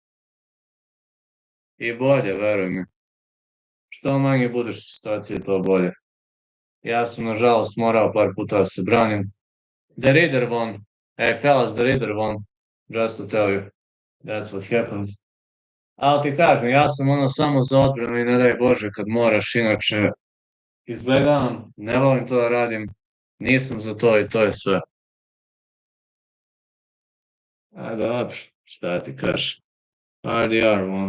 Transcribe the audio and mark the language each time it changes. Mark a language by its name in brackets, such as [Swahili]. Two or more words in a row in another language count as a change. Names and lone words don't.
[Serbian] I bolje, veruj mi. Što manje budeš u situaciji, to bolje. Ja sam, nažalost, morao par puta da se branim. [English] The Reader won. Hey, fellas, the Reader won. Just to tell you. That's what happened. [Serbian] Ali ti kažem, ja sam samo za odbranu i ne daj Bože kad moraš, inače izbjegavam, ne volim to da radim, nisam za to i to je sve. Dobro, šta ti kažeš? [English] RDR won.